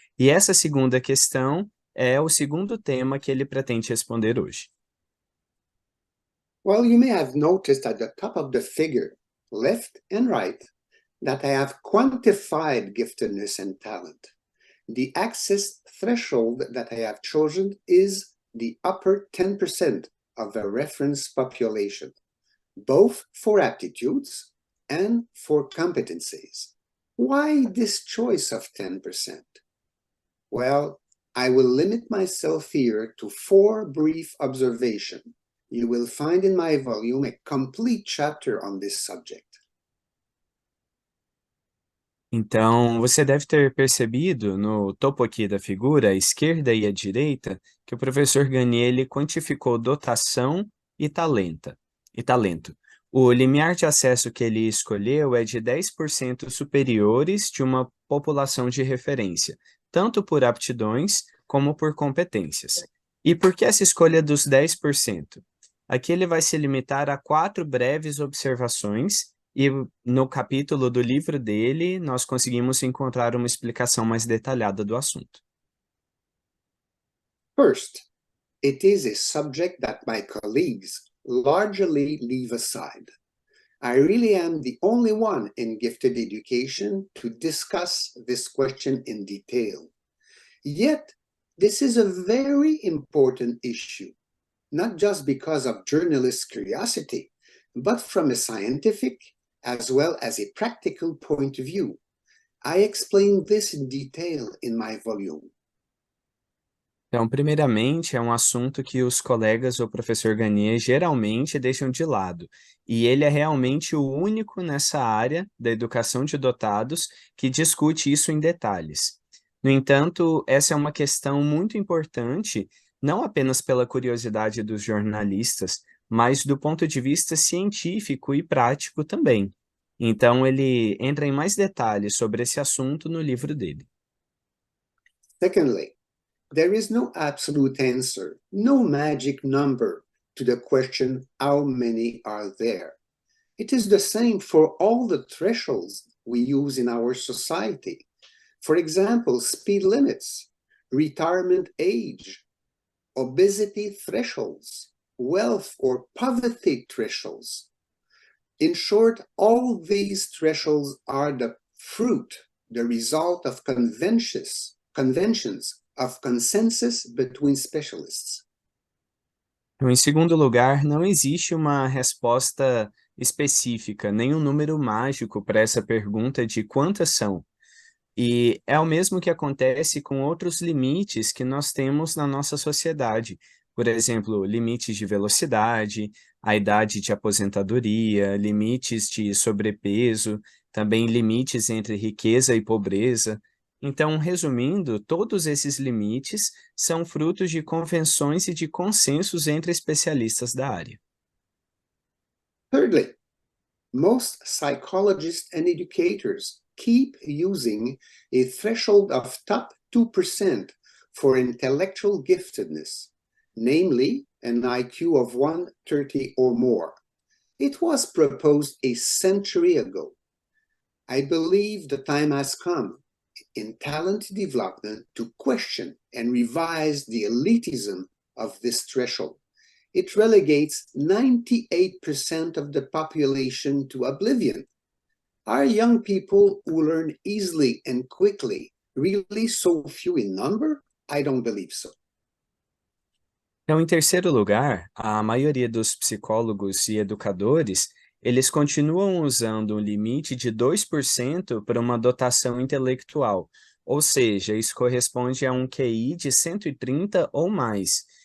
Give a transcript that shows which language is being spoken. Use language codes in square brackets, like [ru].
[pt] E essa segunda questão é o segundo tema que ele pretende responder hoje. [en] Well, you may have noticed at the top of the figure, left and right, that I have quantified giftedness and talent. The access threshold that I have chosen is the upper 10% of the reference population, both for aptitudes and for competencies. Why this choice of 10%? Well, I will limit myself here to 4 brief observations. You will find in my volume a complete chapter on this subject. [pt] Então, você deve ter percebido no topo aqui da figura, à esquerda e à direita, que o professor Gagné ele quantificou dotação e talento. O limiar de acesso que ele escolheu é de 10% superiores de uma população de referência, tanto por aptidões como por competências. E por que essa escolha dos 10%? Aqui ele vai se limitar a 4 breves observações, e no capítulo do livro dele, nós conseguimos encontrar uma explicação mais detalhada do assunto. [en] First, it is a subject that my colleagues largely leave aside. I really am the only one in gifted education to discuss this question in detail. Yet, this is a very important issue, not just because of journalists' curiosity, but from a scientific as well as a practical point of view. I explain this in detail in my volume. [pt] Então, primeiramente, é um assunto que os colegas do professor Gagné geralmente deixam de lado, e ele é realmente o único nessa área da educação de dotados que discute isso em detalhes. No entanto, essa é uma questão muito importante não apenas pela curiosidade dos jornalistas, mas do ponto de vista científico e prático também. Então, ele entra em mais detalhes sobre esse assunto no livro dele. [en] Secondly, there is no absolute answer, no magic number to the question, how many are there? It is the same for all the thresholds we use in our society. For example, speed limits, retirement age, obesity thresholds, wealth or poverty thresholds. In short, all these thresholds are the fruit, the result of conventions of consensus between specialists. [pt] Então, em segundo lugar, não existe uma resposta específica, nem um número mágico para essa pergunta de quantas são. E é o mesmo que acontece com outros limites que nós temos na nossa sociedade. Por exemplo, limites de velocidade, a idade de aposentadoria, limites de sobrepeso, também limites entre riqueza e pobreza. Então, resumindo, todos esses limites são frutos de convenções e de consensos entre especialistas da área. [en] Thirdly, most psychologists and educators keep using a threshold of top 2% for intellectual giftedness, namely an IQ of 130 or more. It was proposed a century ago. I believe the time has come in talent development to question and revise the elitism of this threshold. It relegates 98% of the population to oblivion. Are young people who learn easily and quickly really so few in number? I don't believe so. [pt] Então, em terceiro lugar, a maioria dos psicólogos e educadores, eles continuam usando um limite de 2% para uma dotação intelectual, ou seja, isso corresponde a um QI de 130 ou mais.